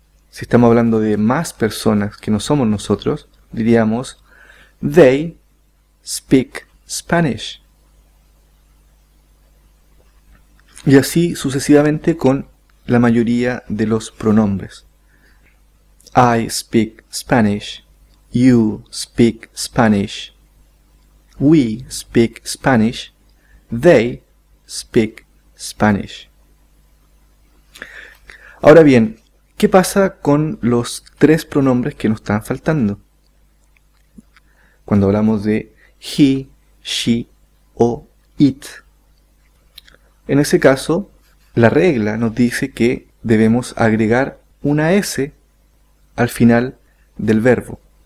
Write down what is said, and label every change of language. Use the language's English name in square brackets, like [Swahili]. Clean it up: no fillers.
[Spanish] Si estamos hablando de más personas que no somos nosotros, diríamos [English] they speak Spanish. [Spanish] Y así sucesivamente con la mayoría de los pronombres. [English] I speak Spanish, you speak Spanish, we speak Spanish, they speak Spanish. [Spanish] Ahora bien, ¿qué pasa con los tres pronombres que nos están faltando? Cuando hablamos de he, she o it. En ese caso, la regla nos dice que debemos agregar una S al final del verbo.